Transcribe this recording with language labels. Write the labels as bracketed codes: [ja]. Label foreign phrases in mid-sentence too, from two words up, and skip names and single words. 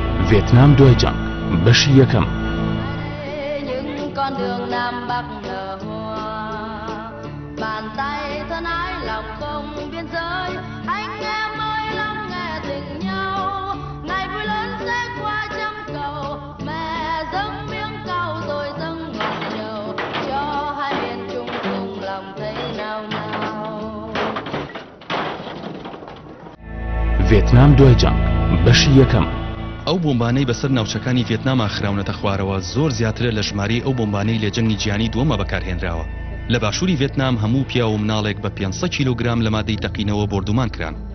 [ckb] ڤێتنام دوای جەنگ بەشی یەکەم. [vi] Những con đường Nam Bắc nở hoa, bàn tay thân ái lòng không biên giới. Anh em ơi lắng nghe tình nhau, ngày vui lớn sẽ qua trăm cầu. Mẹ dâng miếng cau rồi dâng ngọt nhầu, cho hai miền chung cùng lòng thấy nao nao. [ckb] ڤێتنام دوای جەنگ بەشی یەکەم. ئەو بۆمبانەی بەسەر ناوچەکانی ڤێتناما خراونەتە خوارەوە زۆر زیاترە لە ژمارەی ئەو بۆمبانەی لە جەنگی جیهانی دووەمە بەکارهێنراوە. لە باشووری ڤێتنام هەموو پیا و مناڵێک بە 500 کیلۆگرام لە مادەی تەقینەوە بردومان کران.